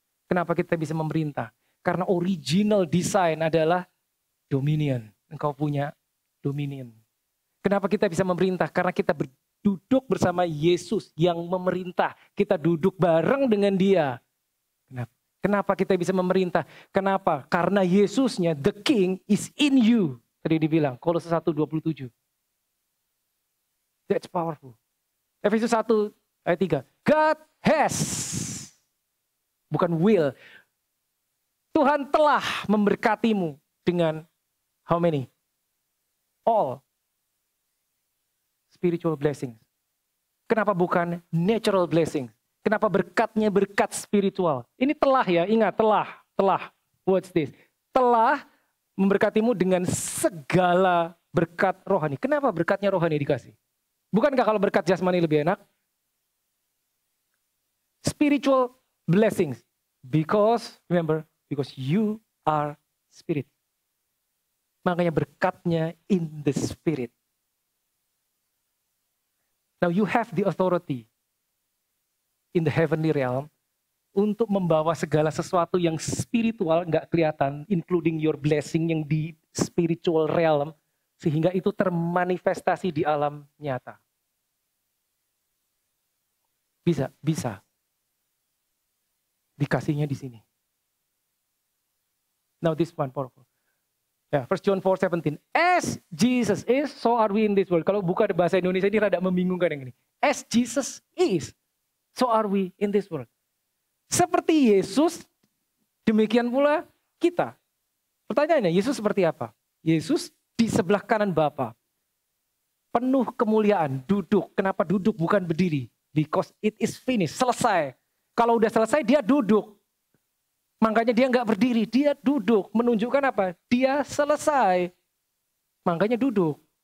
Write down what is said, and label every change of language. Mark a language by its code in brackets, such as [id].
[id] Kenapa kita bisa memerintah? Karena original design adalah dominion. Engkau punya dominion. Kenapa kita bisa memerintah? Karena kita duduk bersama Yesus yang memerintah. Kita duduk bareng dengan dia. Kenapa kita bisa memerintah? Kenapa? Karena Yesusnya, [en] the King is in you. [id] Tadi dibilang, Kolose 1:27. [en] That's powerful. [id] Efesus 1 ayat 3. [en] God has. [id] Bukan will. Tuhan telah memberkatimu dengan [en] how many? All. Spiritual blessings. [id] Kenapa bukan natural blessings? Kenapa berkatnya berkat spiritual? Ini telah ya, ingat telah. [en] What's this? [id] Telah memberkatimu dengan segala berkat rohani. Kenapa berkatnya rohani dikasih? Bukankah kalau berkat jasmani lebih enak? [en] Spiritual blessings. Because, remember, because you are spirit. [id] Makanya berkatnya [en] in the spirit. Now you have the authority in the heavenly realm [id] untuk membawa segala sesuatu yang spiritual nggak kelihatan, [en] including your blessing [id] yang di spiritual realm, sehingga itu termanifestasi di alam nyata. Bisa. Dikasihnya di sini. [en] Now this one powerful. Ya, 1 John 4:17. As Jesus is, so are we in this world. [id] Kalau buka bahasa Indonesia ini rada membingungkan yang ini. [en] As Jesus is, so are we in this world. [id] Seperti Yesus, demikian pula kita. Pertanyaannya, Yesus seperti apa? Yesus di sebelah kanan Bapa. Penuh kemuliaan, duduk. Kenapa duduk bukan berdiri? [en] Because it is finished, [id] selesai. Kalau udah selesai dia duduk. Makanya dia nggak berdiri, dia duduk. Menunjukkan apa? Dia selesai. Makanya duduk.